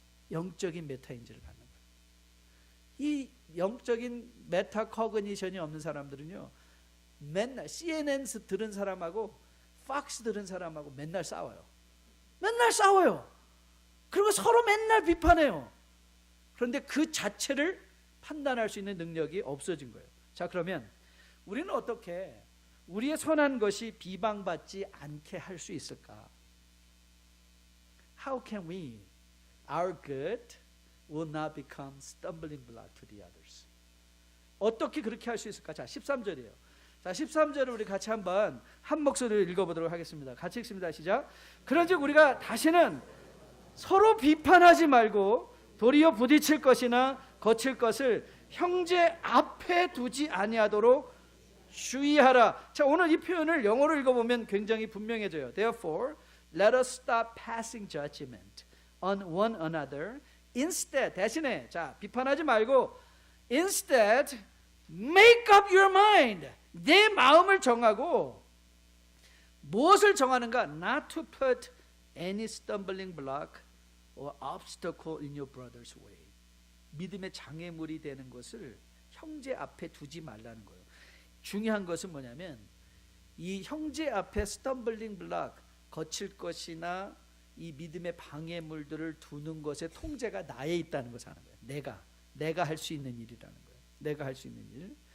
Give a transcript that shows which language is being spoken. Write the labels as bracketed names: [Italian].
[Korean] 영적인 메타인지를 갖는 거예요. 이 영적인 메타코그니션이 없는 사람들은요, 맨날 CNN 들은 사람하고 팍스 들은 사람하고 맨날 싸워요. 맨날 싸워요. 그리고 서로 맨날 비판해요. 그런데 그 자체를 판단할 수 있는 능력이 없어진 거예요. 자, 그러면 우리는 어떻게 우리의 선한 것이 비방받지 않게 할 수 있을까? [English] How can our good will not become stumbling block to the others? [Korean] 어떻게 그렇게 할 수 있을까? 자, 13절이에요. 자, 13절을 우리 같이 한 목소리로 읽어보도록 하겠습니다. 같이 읽습니다. 시작. 그런즉 우리가 다시는 서로 비판하지 말고 도리어 부딪힐 것이나 거칠 것을 형제 앞에 두지 아니하도록 주의하라. 자, 오늘 이 표현을 영어로 읽어보면 굉장히 분명해져요. [English] Therefore, let us stop passing judgment on one another. Instead, [Korean] 대신에, 자, 비판하지 말고 [English] instead, make up your mind. [Korean] 내 마음을 정하고, 무엇을 정하는가? [English] Not to put any stumbling block or obstacle in your brother's way. [Korean] 믿음의 장애물이 되는 것을 형제 앞에 두지 말라는 거예요. 중요한 것은 뭐냐면, 이 형제 앞에 스텀블링 블락, 거칠 것이나 이 믿음의 방해물들을 두는 것의 통제가 나에 있다는 것을 아는 거예요. 내가 할 수 있는 일이라는 거예요. 내가 할 수 있는 일.